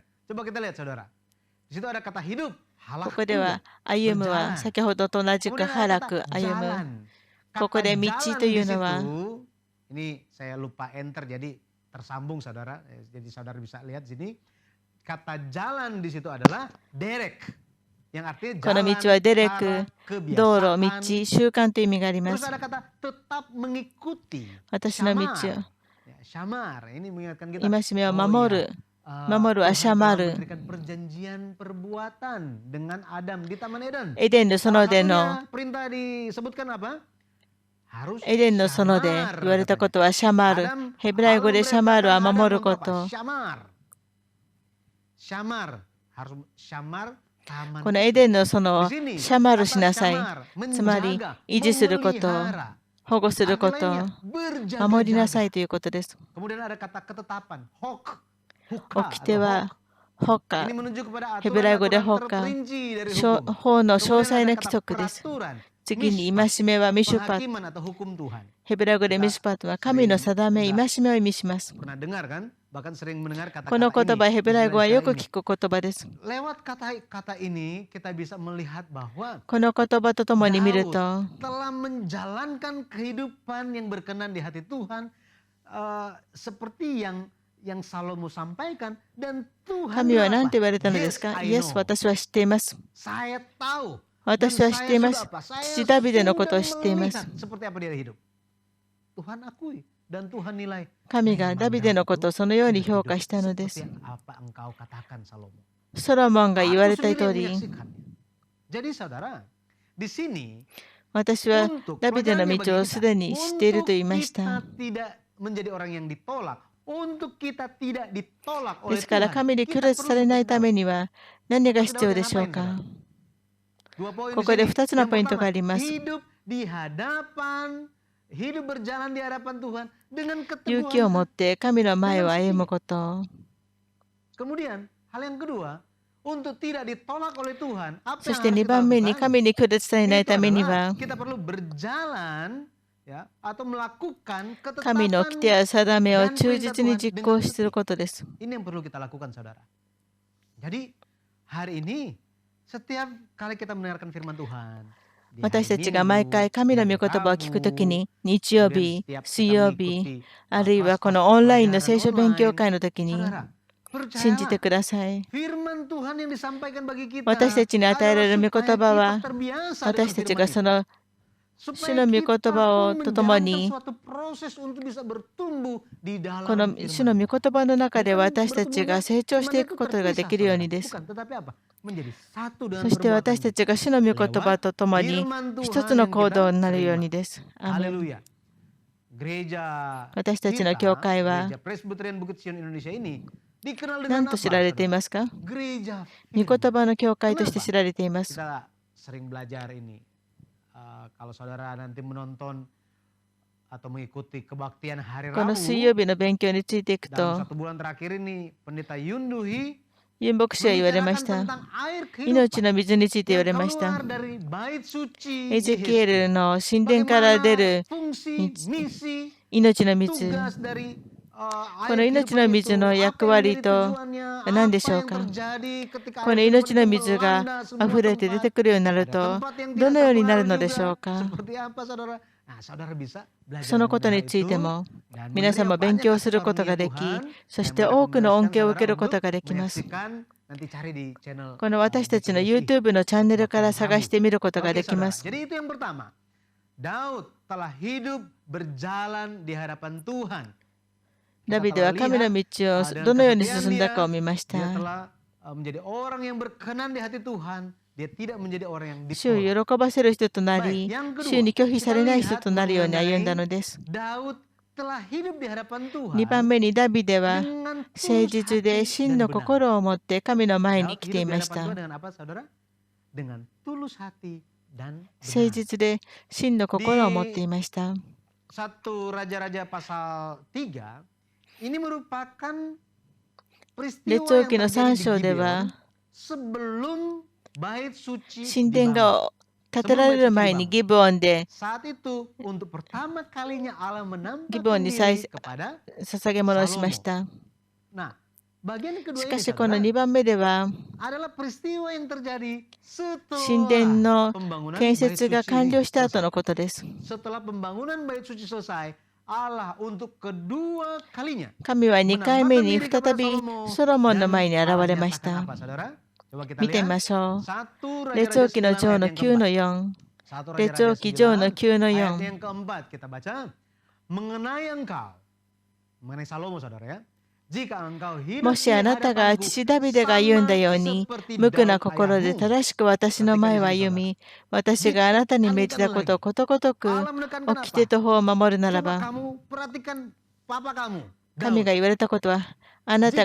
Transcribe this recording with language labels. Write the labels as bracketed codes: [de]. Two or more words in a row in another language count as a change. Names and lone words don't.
[id] Coba kita lihat saudara. Di situ ada kata hidup, [ja] こ [id] halak [ja] こで [id] juga, [ja] は歩むは [id] berjalan. [ja] 先ほどと同じく [id] Kemudian ada [ja] 腹 [id] kata [ja] く歩む。 [id] jalan. [ja] ここ [id] Kata [ja] で道 [id] jalan [ja] とい [id] di [ja] うのは [id] situ, ini saya lupa enter jadi tersambung saudara. Jadi saudara bisa lihat sini. Kata jalan di situ adalah derek. Yang artinya [ja] この [id] jalan, [ja] 道はデレ [id] cara, [ja] ク、道路、道、 [id] kebiasaan. [ja] 習慣という意味がありま [id] Terus [ja] す。 [id] ada kata tetap mengikuti. [ja] 私の道を [id] Syamar. Ya, syamar. Ini mengingatkan kita. [ja] 戒めを [id] Oh [ja] 守 [id] iya, [ja] る。守るは [id] Tuhan telah [ja] シャマル。 [id] memberikan perjanjian perbuatan dengan Adam di Taman Eden. [ja] エデンの [id] Salah [ja] 園での [id] satunya perintah disebutkan apa? Harus [ja] エデンの園で [id] syamar [ja] 言われたこ [id] katanya. [ja] とはシャマル。 [id] Adam, [ja] ヘブライ語 [id] Allah [ja] でシャマルは [id] memerintahkan [ja] 守 [id] Adam [ja] る [id] untuk [ja] こ [id] apa? [ja] と。 [id] Syamar. Syamar. Harus syamar taman [ja] この [id] itu. [ja] エデンの園 [id] Di [ja] を [id] sini [ja] シャマルし [id] kata [ja] なさい。 [id] syamar [ja] つまり [id] menjaga, [ja] 維持すること、 [id] memelihara. [ja] 保護するこ [id] Arti [ja] と、 [id] lainnya [ja] 守りなさ [id] berjaga-jaga. [ja] いということです。 [id] Kemudian ada kata ketetapan, hok, huka [ja] 掟 [id] atau [ja] は [id] hok. [ja] ホカ [id] Ini、menunjuk kepada [ja] ヘブライ語で [id] aturan-aturan [ja] ホカ、 [id] terperinci dari [ja] 法 [id] hukum. [ja] の詳 [id] Kemudian [ja] 細 [id] ada [ja] な [id] kata [ja] 規則です。 [id] peraturan, [ja] 次に [id] mishpat, [ja] 戒めはミシュパット。 [id] penghakiman atau hukum Tuhan. [ja] ヘブライ語でミシュパットは神の定め、戒めを意味します。 [id] Pernah dengar kan? Bahkan sering mendengar [ja] この [id] kata-kata [ja] 言葉、 [id] ini. [ja] ヘブライ語はよく [id] istilah-istilah [ja] 聞く言葉です。 [id] ini. Lewat kata-kata ini kita bisa melihat bahwa [ja] この言葉とともに見ると、 [id] telah menjalankan kehidupan yang berkenan di hati Tuhan, seperti yang Salomo sampaikan, dan Tuhan [ja] 神は [id] bilang [ja] 何 [id] apa? [ja] と言われたのです [en] Yes, [ja] か？ [en] I [ja] イエス、 [en] know. [ja] 私は知っています。 [id] Saya tahu. [ja] 私は知っています。 [id] Dan saya [ja] 父ダビデのことを [id] sudah [ja] 知っています。 [id] melihat seperti apa dia hidup. Tuhan akui dan Tuhan nilai. [ja] 神がダビデのことをそのように評価したのです。 [id] Seperti apa engkau katakan Salomo. [ja] ソロモンが言われ [id] Aku [ja] た [id] sendiri [ja] 通 [id] yang [ja] り、 [id] menyaksikannya. Jadi saudara, di sini [ja] 私は [id] untuk [ja] ダビデの [id] pelajarannya [ja] 道を [id] bagi [ja] すでに知っている [id] untuk [ja] と言いまし [id] kita [ja] た。 [id] tidak menjadi orang yang ditolak, untuk kita tidak ditolak [ja] で [id] oleh [ja] すから [id] Tuhan, [ja] 神に拒 [id] kita [ja] 絶さ [id] perlu [ja] れない [id] seperti [ja] た [id] Daud. [ja] めには何が [id] Seperti [ja] 必 [id] Daud [ja] 要 [id] yang [ja] でしょう [id] ngapain [ja] か？ [id] saudara? Dua poin [ja] こ [id] di [ja] こで [id] sini. [ja] 2つの [id] Yang [ja] ポイントがあ [id] pertama, [ja] ります。 [id] hidup di hadapan, hidup berjalan di hadapan Tuhan dengan [ja] 勇気を持っ [id] keteguhan. [ja] て神の前を歩むこと。 [id] Kemudian, hal yang kedua, untuk tidak ditolak oleh Tuhan, apa [ja] そ [id] yang [ja] して [id] harus [ja] 2 [id] kita [ja] 番目に [id] lakukan? [ja] 神に拒絶されない [id] Itu [ja] ために [id] adalah [ja] は [id] kita perlu berjalan ya atau melakukan [ja] 神の規定 [id] ketetapan [ja] や定めを [id] dan [ja] 忠 [id] perintah [ja] 実に [id] Tuhan [ja] 実 [id] dengan [ja] 行する [id] setia. [ja] ことです。 [id] Ini yang perlu kita lakukan saudara. Jadi hari ini setiap kali kita mendengarkan firman Tuhan, di [ja] 私 [id] hari [ja] たちが毎 [id] Minggu, [ja] 回 [id] di [ja] 神の [id] hari [ja] 御言葉を聞くとき [id] Rabu, [ja] に、日曜 [id] kemudian [ja] 日、 [id] setiap [ja] 水 [id] kita [ja] 曜日、 [id] mengikuti [ja] あるいはこ [id] kelas-kelas [ja] のオンラインの [id] pelajaran [ja] 聖書勉強 [id] online, [ja] 会のときに [id] saudara, [ja] 信じて [id] percayalah [ja] ください。 [id] firman Tuhan yang disampaikan bagi kita [ja] 私たちに与えられ [id] adalah [ja] る御 [id] supaya [ja] 言葉 [id] kita [ja] は、 [id] terbiasa [ja] 私 [id] dengan [ja] たちが [id] firman [ja] そ [id] itu. [ja] の主 [id] Supaya [ja] の御言 [id] kita [ja] 葉 [id] pun [ja] ととも [id] menjalankan [ja] に、 [id] suatu proses untuk bisa bertumbuh di [ja] この [id] dalam [ja] 主の [id] firman [ja] 御言葉の中で [id] Bukan [ja] 私たちが [id] bertumbuhnya [ja] 成長してい [id] firman [ja] く [id] itu [ja] ことがで [id] terpisah [ja] きるよう [id] saudara. [ja] にです。 [id] Bukan, tetapi apa? Menjadi satu dengan [ja] そして [id] perbuatan [ja] 私た [id] kita. [ja] ちが主の御言葉 [id] Lewat [ja] とともに [id] firman [ja] 一 [id] Tuhan [ja] つの [id] yang [ja] 行動 [id] kita [ja] になるよう [id] terima. [ja] にです。アーメン。 [id] Haleluya. Gereja [ja] 私たちの教 [id] kita, [ja] 会は [id] Gereja Presbyterian Bukit Sion Indonesia ini dikenal [ja] 何 [id] dengan [ja] と [id] apa? [ja] 知られてい [id] Saudara? [ja] ますか？ [id] Gereja [ja] 御 [id] firman. [ja] 言葉の教会として知られています。 [id] Kita sering belajar ini. Kalau saudara nanti menonton atau mengikuti kebaktian hari [ja] この [id] Rabu [ja] 水曜日の勉強についていく [id] dalam [ja] と、 [id] 1 bulan terakhir ini, Pendeta Yunduhi [ja] ユン牧師は言われまし [id] membicarakan [ja] た。 [id] tentang air [ja] 命 [id] kehidupan [ja] の水について言わ [id] yang [ja] れました。 [id] keluar dari bait suci [ja] エ [id] di [ja] ゼキエ [id] Hizki. [ja] ルの神殿から出 [id] Bagaimana [ja] る [id] fungsi, misi, [ja] 命の水。 [id] tugas dari [ja] この [id] air [ja] 命の [id] kehidupan [ja] 水 [id] itu, [ja] の [id] apa [ja] 役 [id] yang [ja] 割 [id] menjadi [ja] と [id] tujuannya, [ja] 何 [id] apa [ja] でしょう [id] yang [ja] か。 [id] terjadi ketika [ja] こ [id] air [ja] の [id] kehidupan [ja] 命の [id] itu [ja] 水が [id] melanda [ja] 溢 [id] semua [ja] れて出て [id] tempat. [ja] くるようになる [id] Ada [ja] と、 [id] tempat yang [ja] ど [id] tidak [ja] のようになる [id] terpengaruh [ja] のでしょ [id] juga. [ja] うか。 [id] Seperti apa saudara? Nah, saudara bisa belajar [ja] そのことに [id] mengenai [ja] ついて [id] itu [ja] も [id] dan [ja] 皆さん [id] menerima [ja] も勉 [id] banyak [ja] 強する [id] kasih [ja] ことが [id] karunia [ja] でき、 [id] Tuhan. [ja] そし [id] Saya [ja] て多くの恩 [id] merekomendasikan [ja] 恵を受け [id] saudara [ja] ること [id] untuk [ja] ができます。 [id] menyaksikan, nanti cari di channel [ja] この私たちの GPSI YouTube のチャンネルから [id] waktu [ja] 探 [id] Rabu. [ja] してみることが [id] Oke [ja] できま [id] saudara, [ja] す。 [id] jadi itu yang pertama. Daud telah hidup berjalan di hadapan Tuhan. [ja] ダ [id] Kita [ja] ビデ [id] telah [ja] は神の [id] lihat [ja] 道を [id] dengan [ja] どのように [id] kesetiaan [ja] 進んだかを [id] dia, [ja] 見まし [id] dia [ja] た。 [id] telah menjadi orang yang berkenan di hati Tuhan. Dia tidak menjadi orang yang [ja] 主を [id] ditolak. [ja] 喜ばせる人とな [id] Baik, [ja] り、 [id] yang [ja] 主に [id] kedua, [ja] 拒否さ [id] kita [ja] れない人 [id] lihat [ja] となるように歩んだ [id] mengenai [ja] のです。 [id] Daud telah hidup di hadapan [ja] 2 番 [id] Tuhan [ja] 目にダビデは [id] dengan [ja] 誠 [id] tulus [ja] 実で [id] hati [ja] 真 [id] dan [ja] の [id] benar. [ja] 心を持って神の前に [id] Daud [ja] 来てい [id] hidup di [ja] まし [id] hadapan [ja] た。 [id] Tuhan dengan apa saudara? Dengan tulus hati dan [ja] 誠 [id] benar. [ja] 実で真の心を持っていました。 [id] 1 Raja-Raja pasal 3 ini merupakan peristiwa [ja] 列王 [id] yang [ja] 記の [id] terjadi 3 di [ja] 章では [id] Gibeon sebelum bait suci [ja] 神殿 [id] dibangun. [ja] が建てられる前にギブオンで [id] Saat itu untuk pertama kalinya Allah [ja] ギブオン [id] menampakkan [ja] に [id] diri kepada [ja] 捧げ物をしまし [id] Salomo. [ja] た。 [id] Nah, bagian yang [ja] し [id] kedua [ja] か [id] ini [ja] しこの [id] saudara [ja] 2番目では [id] adalah peristiwa yang terjadi [ja] 神殿 [id] setelah [ja] の [id] pembangunan [ja] 建 [id] bait [ja] 設が [id] suci [ja] 完 [id] ini [ja] 了した後 [id] selesai. [ja] のことです。 [id] Setelah pembangunan bait suci selesai, Allah untuk kedua kalinya [ja] 神は2回目 [id] menampakkan [ja] に [id] diri [ja] 再 [id] kepada [ja] び [id] Salomo [ja] ソロモンの [id] dan [ja] 前に現 [id] Allah [ja] れまし [id] nyatakan [ja] た。 [id] apa saudara? Coba kita [ja] 見てみ [id] lihat [ja] ましょう。 1 列王 [id] Raja-Raja [ja] 記の 9 上 [id] ayat [ja] の [id] yang [ja] 9 の [id] keempat. [ja] 4。 1 列王 [id] Raja-Raja [ja] 記上の 9 9の [id] ayat [ja] 4。 [id] yang keempat kita baca. Mengenai engkau, mengenai Salomo saudara ya. Jika engkau [ja] も [id] hidup [ja] し [id] di [ja] あなたが [id] hadapanku [ja] 父ダビデが歩んだ [id] sama [ja] ように、 [id] seperti [ja] 無垢な [id] Daud [ja] 心で [id] ayahmu. [ja] 正しく私の [id] Perhatikan [ja] 前 [id] di [ja] を [id] sini [ja] 歩 [id] saudara. [ja] み、私があなたに命じたことをことごとく [id] Allah menekankan [ja] 掟 [id] apa? [ja] と法を守るなら [id] Coba [ja] ば、 [id] kamu perhatikan papa kamu, [ja] 神 [id] Daud. [ja] が言われたことは、あなた